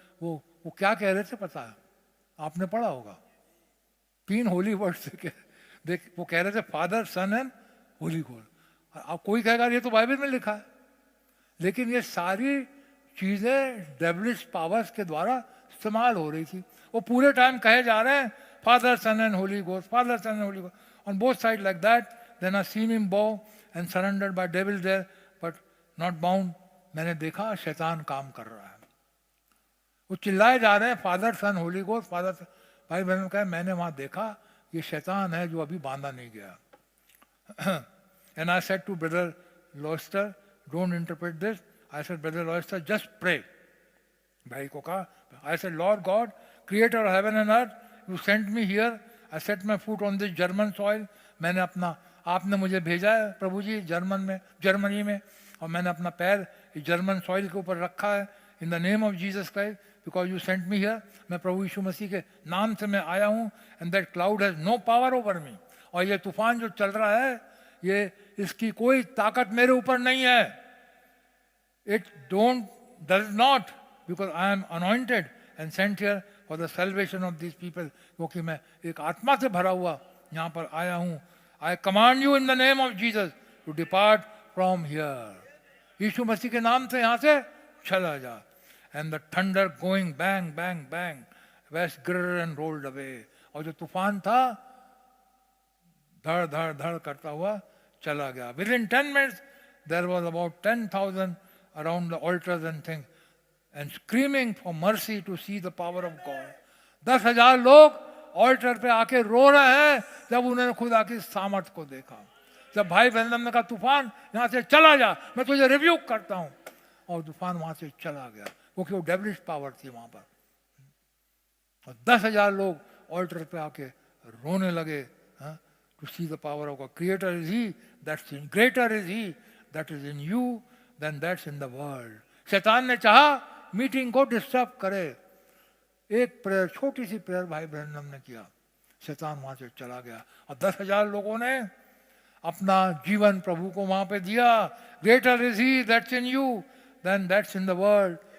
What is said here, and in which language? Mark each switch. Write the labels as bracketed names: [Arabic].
[Hindi] वो क्या कह रहे थे पता है? आपने पढ़ा होगा. 3 [English] holy words [Hindi] वो कह रहे थे [English] Father, son and holy God. [Hindi] अब कोई कहेगा ये तो बाइबल में लिखा है, लेकिन ये सारी चीजें डेविलिश पावर्स के द्वारा इस्तेमाल हो रही थी. वो पूरे टाइम कहे जा रहे हैं [English] Father, son and holy God, father, son and holy God on both side like that. Then I seen him bow and surrendered by devil there but not bound. [Hindi] मैंने देखा शैतान काम कर रहा है. वो चिल्लाए जा रहे हैं [English] Father, son, holy God, father. [Hindi] भाई बहन कहे मैंने वहां देखा ये शैतान है जो अभी बांधा नहीं गया. [English] And I said to brother Loister, don't interpret this. I said, brother Loister, just pray. [Hindi] भाई को कहा, [English] I said, Lord God, creator of heaven and earth, you sent me here. I set my foot on this German soil. [Hindi] आपने मुझे भेजा है प्रभु जी Germany में, और मैंने अपना पैर इस जर्मन सॉइल के ऊपर रखा है. [English] In the name of Jesus Christ, because you sent me here. [Hindi] मैं प्रभु यीशु मसीह के नाम से मैं आया हूँ. [English] And that cloud has no power over me. [Hindi] और ये तूफान जो चल रहा है, ये इसकी कोई ताकत मेरे ऊपर नहीं है. [English] It does not, because I am anointed and sent here for the salvation of these people. [Hindi] क्योंकि मैं एक आत्मा से भरा हुआ यहाँ पर आया हूँ. [English] I command you in the name of Jesus to depart from here. [Hindi] यीशु मसीह के नाम से यहाँ से चला जा. [English] And the thunder going bang, bang, bang, west grrr and rolled away. [Hindi] और जो तूफान था धड़ धड़ धड़ करता हुआ चला गया. [English] Within 10 minutes there was about 10,000 around the altars and things and screaming for mercy to see the power of God. [Hindi] 10,000 लोग ऑल्टर पे आके रो रहे हैं जब उन्होंने खुदा की सामर्थ को देखा. जब भाई बहन ने कहा तूफान यहाँ से चला जा, मैं तुझे रिव्यूक करता हूँ, और तूफान वहां से चला गया, क्योंकि वो डेविलिश पावर थी वहां पर. और 10,000 लोग ऑल्टर पे आके रोने लगे. [English] To see the power of God. Creator is He that's in, greater is He that is in you than that's in the world. [Hindi] शैतान ने चाहा मीटिंग को डिस्टर्ब करे. एक प्रेयर, छोटी सी प्रेयर भाई बहन ने किया, शैतान वहां से चला गया. और 10,000 लोगों ने अपना जीवन प्रभु को वहां पे दिया. [English] Greater is he that's in you than that's in the world.